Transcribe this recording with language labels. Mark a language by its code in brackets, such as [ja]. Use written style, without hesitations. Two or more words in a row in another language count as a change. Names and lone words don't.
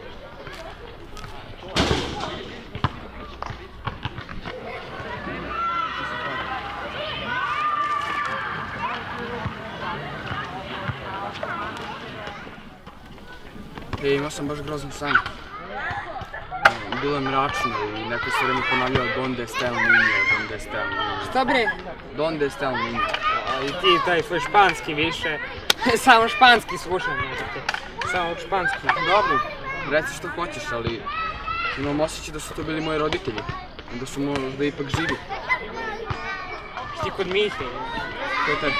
[sr] Imao sam baš grozan san. Bilo je mračno i neko se vreme ponavljao [es] Donde está el niño, donde está el niño. [sr] Šta bre? [es] Donde está el niño. [sr] I ti taj svoj španski više. Samo španski slušam, znate. Samo španski. Dobro, reci što hoćeš, ali imam osjećaj da su to bili moji roditelji. I da su možda ipak živi. Ti kod Mihe. To je tebi.